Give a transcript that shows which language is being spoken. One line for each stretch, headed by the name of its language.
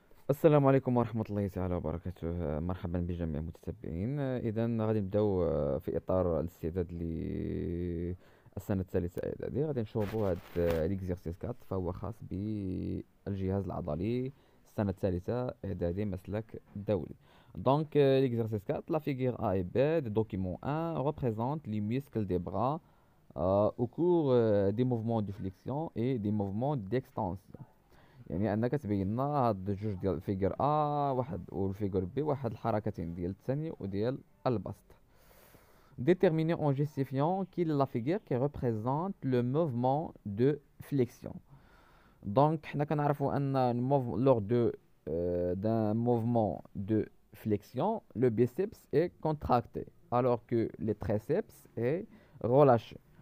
Arabic: السلام عليكم ورحمة الله تعالى وبركاته. مرحبا بجميع المتتبعين. إذا غادي نبداو في إطار الاستعداد للسنة الثالثة إعدادي. غادي نشوفوا هاد ليكزيرسيس 4، فهو خاص بالجهاز العضلي السنة الثالثة إعدادي مسلك دولي.
French: Donc, l'exercice 4, la figure A et B du document 1 représente les muscles des bras au cours des mouvements de flexion et des mouvements d'extension.
Arabic: يعني انك تبين لنا هاد الجوج ديال الفيجر ا واحد والفيجر بي، واحد الحركتين ديال الثاني وديال البسط.
French: Déterminer en justifiant quelle est la figure qui représente le mouvement de flexion. Donc
Arabic: حنا كنعرفوا ان
French: lors de d'un mouvement de flexion, le biceps est contracté alors que le triceps est relâché.